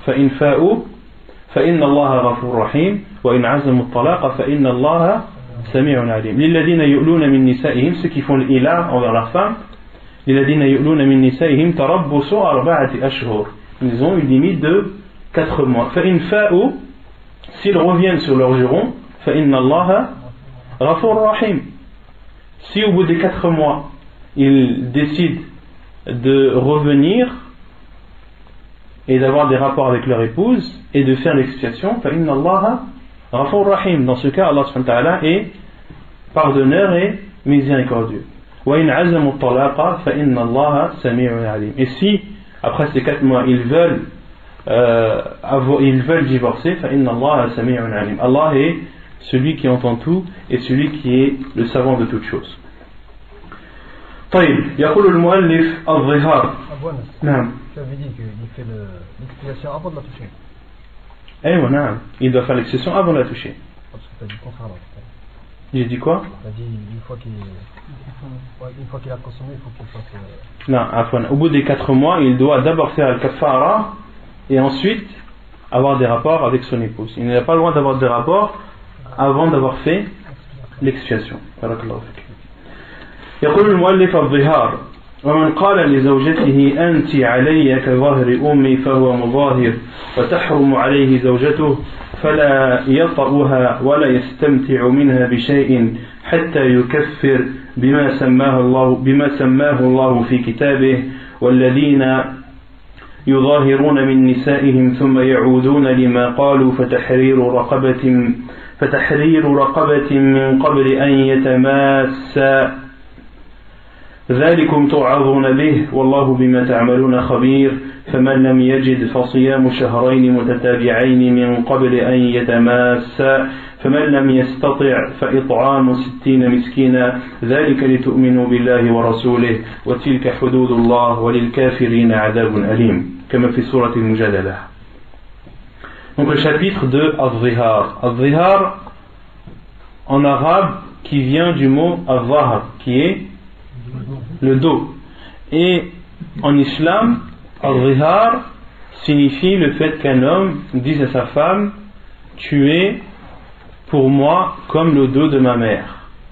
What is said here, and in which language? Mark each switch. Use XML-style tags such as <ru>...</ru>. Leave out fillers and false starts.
<ar>فإن فاءوا فإن الله غفور رحيم وإن عزموا الطلاق فإن الله سميع عليم. للذين يؤلون من نسائهم,</ar> <fr>ceux qui font l'ila envers la femme,</fr> <ar>للذين يؤلون من نسائهم تربص 4 أشهر.</ar> <fr>Ils ont une limite de 4 mois.</fr> <ar>فإن فاءوا,</ar> <fr>s'ils reviennent sur leur juron,</fr> <ar>فإن الله غفور رحيم.</ar> <fr>Si au bout des 4 mois ils décident de revenir et d'avoir des rapports avec leur épouse et de faire l'expiation,</fr> <ar>فإن الله غفور رحيم.</ar> <fr>Dans ce cas, Allah</fr> <ar>subhanahu wa ta'ala</ar> <fr>est pardonneur et miséricordieux.</fr> <ar>وإن عزموا الطلاق فإن الله سميع عليم.</ar> <fr>Et si après ces 4 mois ils veulent divorcer,</fr> <ar>فإن الله سميع عليم.</ar> <fr>Allah est celui qui entend tout et celui qui est le savant de toutes choses.</fr> <ar>طيب يقول المؤلف الظهار. نعم.</ar> <fr>Tu avais dit qu'il fait l'expiation avant de la toucher.</fr> <ar>أيوة نعم.</ar> <fr>Il doit faire l'expiation avant de la toucher. Parce que tu as dit contraire. J'ai dit quoi? Tu as dit une fois qu'il a consommé, il faut qu'il fasse... Non, afwan. Au bout des 4 mois, il doit d'abord faire le kafara et ensuite avoir des rapports avec son épouse. Il n'a pas le droit d'avoir des rapports avant d'avoir fait l'expiation.</fr> <ar>Barakallahu fik. يقول المؤلف الظهار ومن قال لزوجته أنت علي كظهر أمي فهو مظاهر وتحرم عليه زوجته فلا يطأها ولا يستمتع منها بشيء حتى يكفر بما سماه الله في كتابه والذين يظاهرون من نسائهم ثم يعودون لما قالوا فتحرير رقبة من قبل أن يتماسا ذلكم توعظون به والله بما تعملون خبير فمن لم يجد فصيام شهرين متتابعين من قبل أن يتماسا فمن لم يستطع فإطعام 60 مسكينا ذلك لتؤمنوا بالله ورسوله وتلك حدود الله وللكافرين عذاب أليم كما في سورة المجادلة.</ar> <fr>Donc le chapitre de Al-Zihar. Al-Zihar en arabe qui vient du mot Al-Zahar qui est le dos. Et en islam, Al-Zihar signifie le fait qu'un homme dise à sa femme: tu es pour moi comme le dos de ma mère.</fr>